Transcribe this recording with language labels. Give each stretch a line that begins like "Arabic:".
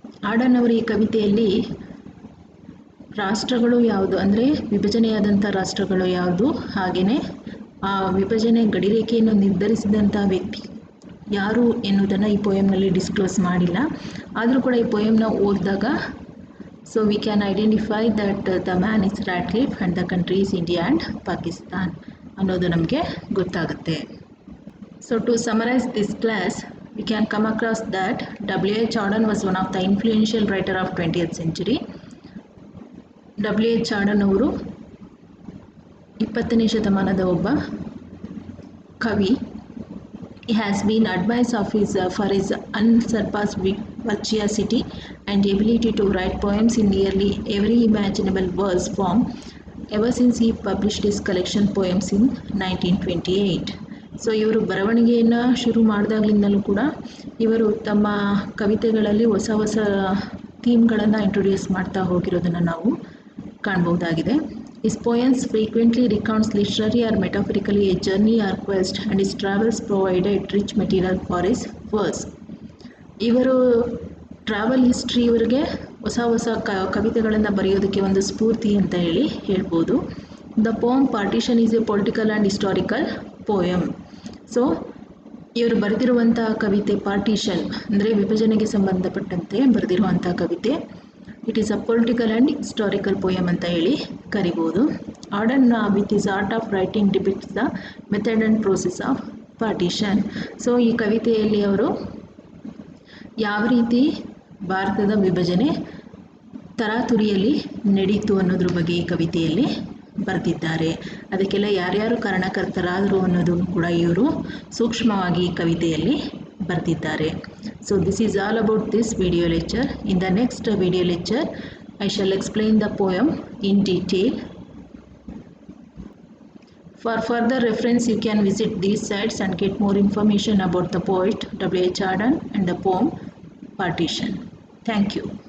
Kannada: ಆಡನ್ ಅವರ ಈ ಕವಿತೆಯಲ್ಲಿ ರಾಷ್ಟ್ರಗಳು ಯಾವುದು ಅಂದರೆ ವಿಭಜನೆಯಾದಂಥ ರಾಷ್ಟ್ರಗಳು ಯಾವುದು, ಹಾಗೆಯೇ ಆ ವಿಭಜನೆ ಗಡಿರೇಖೆಯನ್ನು ನಿರ್ಧರಿಸಿದಂಥ ವ್ಯಕ್ತಿ ಯಾರು ಎನ್ನುವುದನ್ನು ಈ ಪೋಯಮ್ನಲ್ಲಿ ಡಿಸ್ಕ್ಲೋಸ್ ಮಾಡಿಲ್ಲ. ಆದರೂ ಕೂಡ ಈ ಪೋಯಮ್ನ ಓದಿದಾಗ
English: so we can identify that the man is Radcliffe and the country is India and Pakistan
Kannada: ಅನ್ನೋದು ನಮಗೆ ಗೊತ್ತಾಗುತ್ತೆ.
English: So to summarise this class, we can come across that W.H. Auden was one of the influential writer of 20th century. W.H.
Kannada: Auden ಅವರು 20ನೇ ಶತಮಾನದ ಒಬ್ಬ ಕವಿ.
English: He has been admired for his unsurpassed virtuosity and ability to write poems in nearly every imaginable verse form ever since he published his collection poems in 1928.
Kannada: So ಇವರು ಬರವಣಿಗೆಯನ್ನು ಶುರು ಮಾಡಿದಾಗಲಿಂದಲೂ ಕೂಡ ಇವರು ತಮ್ಮ ಕವಿತೆಗಳಲ್ಲಿ ಹೊಸ ಹೊಸ ಥೀಮ್ಗಳನ್ನು ಇಂಟ್ರೊಡ್ಯೂಸ್ ಮಾಡ್ತಾ ಹೋಗಿರೋದನ್ನು ನಾವು ಕಾಣಬಹುದಾಗಿದೆ.
English: His poems frequently recounts literary or metaphorically a journey or quest, and his travels provided rich material for his verse.
Kannada: ಇವರು ಟ್ರಾವೆಲ್ ಹಿಸ್ಟ್ರಿ ಇವರಿಗೆ ಹೊಸ ಹೊಸ ಕವಿತೆಗಳನ್ನು ಬರೆಯೋದಕ್ಕೆ ಒಂದು ಸ್ಫೂರ್ತಿ ಅಂತ ಹೇಳಿ ಹೇಳ್ಬೋದು.
English: The poem Partition is a political and historical poem.
Kannada: So ಇವರು ಬರೆದಿರುವಂಥ ಕವಿತೆ ಪಾರ್ಟಿಷನ್ ಅಂದರೆ ವಿಭಜನೆಗೆ ಸಂಬಂಧಪಟ್ಟಂತೆ ಬರೆದಿರುವಂಥ ಕವಿತೆ.
English: it is a political and historical poem
Kannada: ಅಂತ ಹೇಳಿ ಕರಿಬೋದು.
English: Auden with his art of writing depicts the method and process of partition.
Kannada: So ಈ ಕವಿತೆಯಲ್ಲಿ ಅವರು ಯಾವ ರೀತಿ ಭಾರತದ ವಿಭಜನೆ ತರಾತುರಿಯಲ್ಲಿ ನಡೀತು ಅನ್ನೋದ್ರ ಬಗ್ಗೆ ಈ ಕವಿತೆಯಲ್ಲಿ ಬರೆದಿದ್ದಾರೆ. ಅದಕ್ಕೆಲ್ಲ ಯಾರ್ಯಾರು ಕಾರಣಕರ್ತರಾದರು ಅನ್ನೋದು ಕೂಡ ಇವರು ಸೂಕ್ಷ್ಮವಾಗಿ ಈ ಕವಿತೆಯಲ್ಲಿ ಬರೆದಿದ್ದಾರೆ.
English: So this is all about this video lecture. In the next video lecture, I shall explain the poem in detail. For further reference, you can visit these sites and get more information about the poet W.H. Auden and the poem Partition. Thank you.